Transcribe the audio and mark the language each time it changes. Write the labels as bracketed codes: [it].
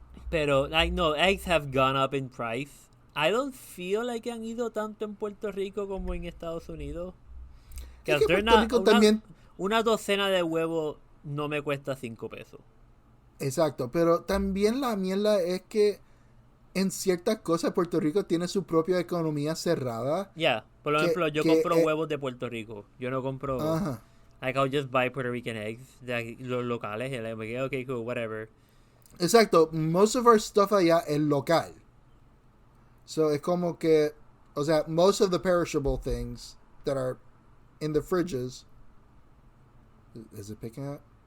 [en] Pero, eggs have gone up in price. I don't feel like [es] han ido tanto en Puerto Rico como en Estados Unidos. Es que Puerto Rico también... Una docena de huevos no me cuesta 5 pesos. Exacto, pero también la mierda es que en ciertas cosas Puerto Rico tiene su propia economía cerrada. Yeah, por ejemplo, yo compro huevos de Puerto Rico. Yo no compro... [en] Like, I'll just buy Puerto Rican eggs. [es] Los locales. [en] Y I'm like, okay, cool, whatever. [es] Exacto. [en] Most of our stuff [es] allá es local. So, es como que... [en] O sea, most of the perishable things that are in the fridges... Is it picking up?